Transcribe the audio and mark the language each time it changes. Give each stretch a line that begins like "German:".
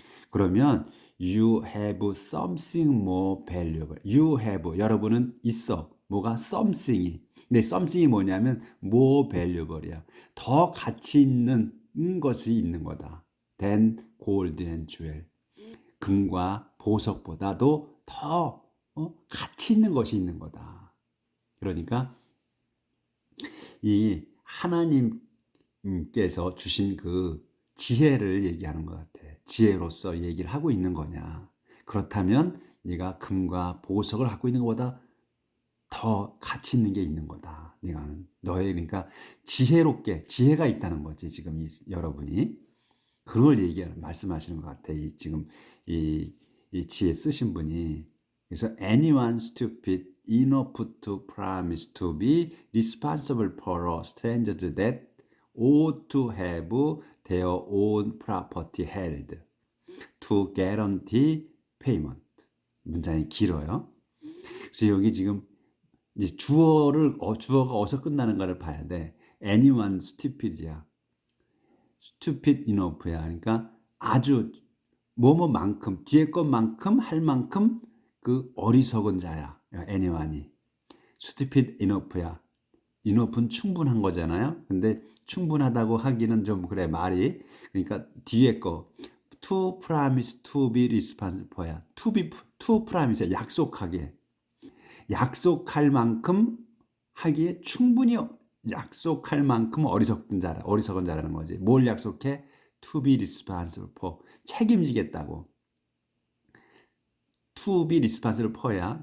English: 그러면 you have something more valuable.
Korean: 여러분은 있어. 뭐가? something이. 근데 something이 뭐냐면 more valuable 이야. 더 가치 있는 것이 있는 거다.
English: than gold and jewel.
Korean: 금과 보석보다도 더 가치 있는 것이 있는 거다. 그러니까 이 하나님께서 주신 그 지혜를 얘기하는 것 같아. 지혜로서 얘기를 하고 있는 거냐. 그렇다면 네가 금과 보석을 갖고 있는 것보다 더 가치 있는 게 있는 거다. 그러니까 지혜가 있다는 거지. 지금 여러분이 그걸 말씀하시는 것 같아. 지금 이 지혜 쓰신 분이.
English: 그래서 anyone stupid enough to promise to be responsible for a stranger that ought to have their own property held to guarantee payment.
Korean: 문장이 길어요. 그래서 여기 지금 이제 주어가 어디서 끝나는가를 봐야 돼.
English: anyone stupid이야. stupid enough야.
Korean: 그러니까 아주 뭐뭐만큼, 뒤에 것만큼 할 만큼 그 어리석은 자야.
English: anyone이. stupid enough야.
Korean: enough는 충분한 거잖아요. 근데 충분하다고 하기는 좀 그래, 말이.
English: 그러니까 뒤에 거 to promise to be responsible for야. to promise야.
Korean: 약속할 만큼 하기에 충분히 약속할 만큼 어리석은 자라는 거지. 뭘 약속해?
English: to be responsible for. 책임지겠다고. to be responsible for야.